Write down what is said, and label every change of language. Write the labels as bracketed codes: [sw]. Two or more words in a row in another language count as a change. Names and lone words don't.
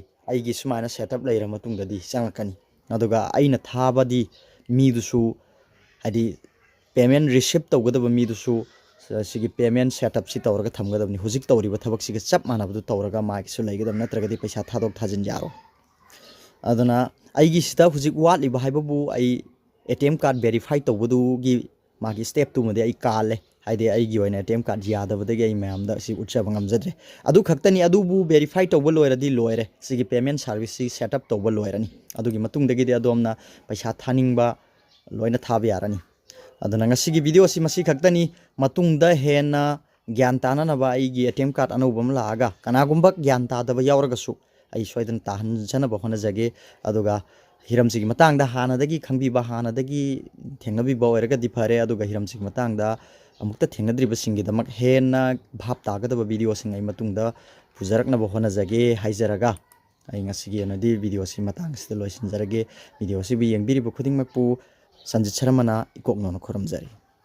[mni] aigi sumaina setup leira matungdadi changakani aduga aina thabadi midusu adi [en] payment receipt [mni] tawgadaba midusu sigi [en] payment setup [mni] si tawraga thamgadabni hujik tawriba thabak siga chap manabdu tawraga magi su leigadab natragadi paisa thadok thajin yaro aduna aigi sita hujik watliba haibabu ai [en] ATM card verify [mni] tawbadu gi magi [en] step 2 [mni] made ai kale haide aigi oina [en] ATM card [mni] yadabadagi ai mayamda si utchaba ngamjadre adu khaktani adubu verify tawba loiradi loire sigi [en] payment service [mni] si setup tawba loirani adugi matungdagi de adomna paisa thaningba loina thaba yarani aduna ngasigi video si masi khaktani matungda hena gyan tananaba aigi [en] ATM card [mni] anubam laaga kanagumba gyan tadaba yawragasu ai soidan tahan janaba honajage aduga hiramsigi matangda hanadagi khangbiba hanadagi thengnabiba oiragadi phare aduga hiramsigi matangda amukta thengnadriba singidamak hena bhap tagadaba video sing ai matungda pujaraknaba honajage haijaraga ai ngasigi anadi video si matang sida loisinjarage video si bi yengbiriba khudingmakpu sanjit Sharmana ikoknono khoramjari